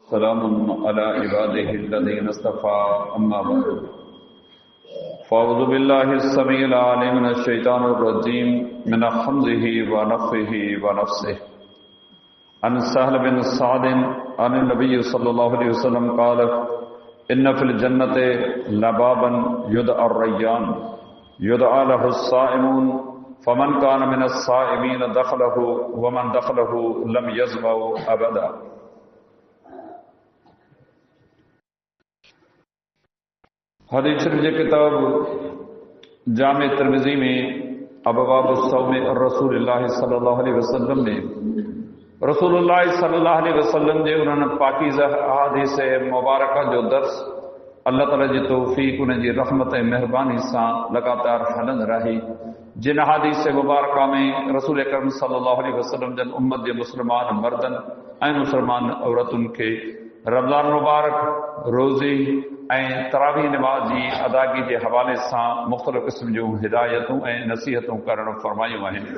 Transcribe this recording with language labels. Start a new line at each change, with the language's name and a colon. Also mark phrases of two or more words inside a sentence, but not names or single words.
Arabic: سلام على عباده الذين اصطفى أما بعد فأعوذ بالله السميع العليم من الشيطان الرجيم من همزه ونفخه ونفسه عن سهل بن سعد عن النبي صلى الله عليه وسلم قال إن في الجنة لبابا يدعى الريان يدعى له الصائمون فمن كان من الصائمين دخله ومن دخله لم يظمأ أبدا.
Sindhi: हदीस शरीफ की किताब जामे तिरमिज़ी में अबवाब सौम
Arabic: رسول الله صلى الله عليه وسلم
Sindhi: ने
Arabic: رسول الله صلى الله عليه وسلم
Sindhi: जे उन्हनि पाकीज़ा अहादीस मुबारक जो दर्स अल्लाह ताला जी तौफ़ीक़ उन जी रहमत ऐं महिरबानी सां लगातार हलंदड़ रही। जिन अहादीस मुबारक में रसूल अकरम
Arabic: صلى الله عليه وسلم
Sindhi: जन उम्मत जे मुस्लमान मर्दन ऐं मुसलमान औरतुनि खे रमज़ान मुबारक रोज़ी ऐं तरावी नमाज जी अदायगी जे हवाले सां मुख़्तलिफ़ क़िस्म जूं हिदायतूं ऐं नसीहतूं करणु फ़रमायूं आहिनि।